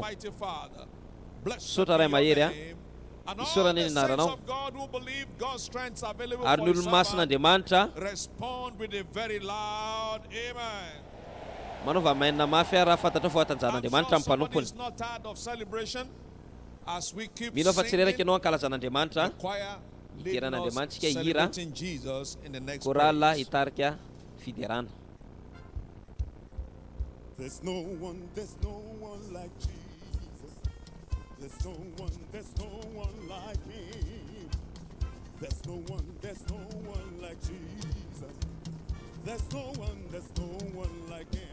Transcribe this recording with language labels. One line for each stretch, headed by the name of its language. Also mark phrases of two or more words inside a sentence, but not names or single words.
Malagasy: Misaotra ray mahery isaorana eny anaranao, ary ny olona masin'Andriamanitra manaova mainana mafy raha fantatra fa hatanjahan'Andriamanitra amin'ny mpanompony. Mino fa tsy reraka ianao ankalazan'Andriamanitra, hideran'Andriamanitra tsika hira korala hitarika fiderana.
English: There's no one like Jesus. There's no one like him. There's no one like Jesus. There's no one like him.